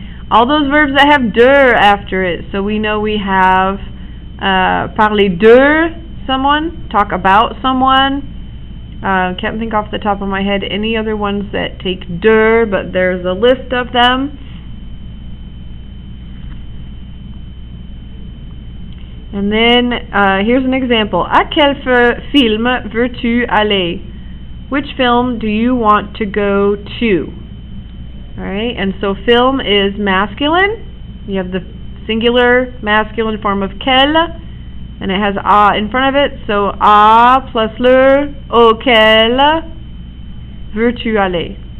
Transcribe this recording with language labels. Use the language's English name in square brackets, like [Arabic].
[English] All those verbs that have de after it, so we know we have parler de someone, talk about someone. Can't think off the top of my head any other ones that take de, but there's a list of them. And then, here's an example. [French] À quel film veux-tu aller? [English] Which film do you want to go to? Alright, and so film is masculine. You have the singular masculine form of quel, and it has a in front of it, so a plus le, auquel. [French] Veux-tu aller?